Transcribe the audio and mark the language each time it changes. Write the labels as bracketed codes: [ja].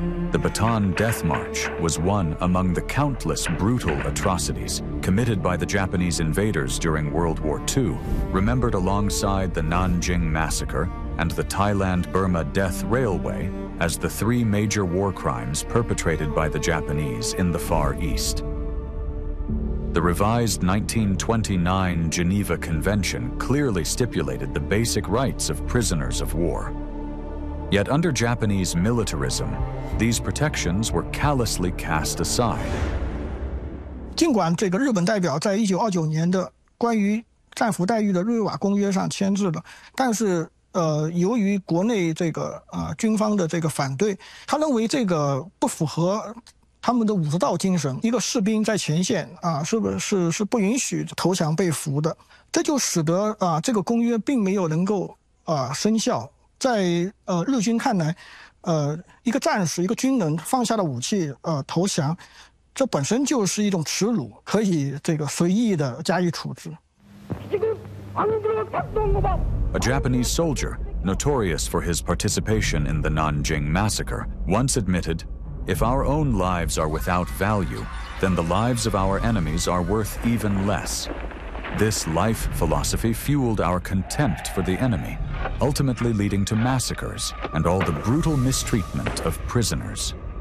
[en] The Bataan Death March was one among the countless brutal atrocities committed by the Japanese invaders during World War II, remembered alongside the Nanjing Massacre and the Thailand-Burma Death Railway as the three major war crimes perpetrated by the Japanese in the Far East. The revised 1929 Geneva Convention clearly stipulated the basic rights of prisoners of war. Yet under Japanese militarism, these protections were callously cast aside. [zh] 尽管这个日本代表在1929年的关于战俘待遇的日内瓦公约上签字了，但是由于国内这个军方的这个反对，他认为这个不符合他们的武士道精神，一个士兵在前线是不允许投降被俘的，这就使得这个公约并没有能够生效。在日军看来，一个战士，一个军人放下了武器投降，这本身就是一种耻辱，可以这个随意的加以处置。 [en] A Japanese soldier, notorious for his participation in the Nanjing Massacre, once admitted, "If our own lives are without value, then the lives of our enemies are worth even less." This life philosophy fueled our contempt for the enemy, ultimately leading to massacres and all the brutal mistreatment of prisoners.